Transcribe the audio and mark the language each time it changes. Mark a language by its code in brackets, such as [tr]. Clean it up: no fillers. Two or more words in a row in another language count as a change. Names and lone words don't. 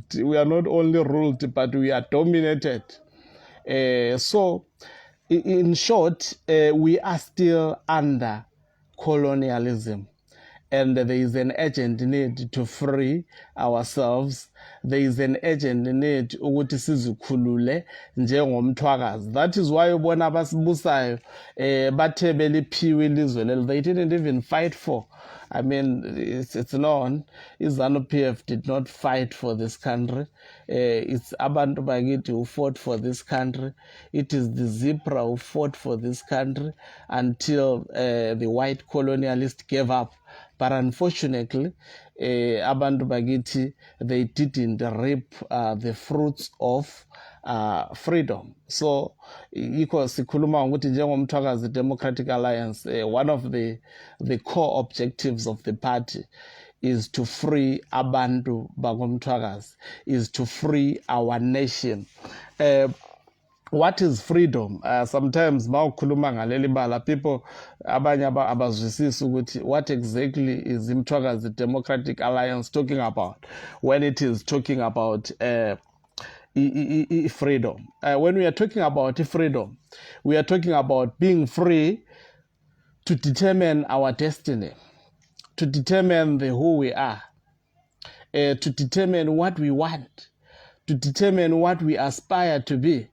[en] We are not only ruled, but we are dominated. So, in short, we are still under colonialism. And there is an urgent need to free ourselves. There is an urgent need [nd] ukuthi sizikhulule njengomthwakazi. That is why ubona abasibusayo bathe beliphiwe ilizwe lelo. [en] They didn't even fight for. I mean, it's known. ZANU-PF did not fight for this country. It's [nd] abantu bakithi [en] who fought for this country. It is the Zipra who fought for this country until the white colonialist gave up. But unfortunately, [nd] abantu bakithi, [en] they didn't reap the fruits of freedom. So, [nd] sikhuluma ukuthi njengomthwakazi Democratic Alliance, [en] one of the core objectives of the party is to free [nd] abantu bakomthwakazi, [en] is to free our nation. What is freedom? Sometimes [nd] mawukhuluma ngaleli bala, [en] people [nd] abanye abazwisisi ukuthi [en] what exactly is Mthwakazi Democratic Alliance talking about when it is talking about freedom. When we are talking about freedom, we are talking about being free to determine our destiny, to determine who we are, to determine what we want, to determine what we aspire to be.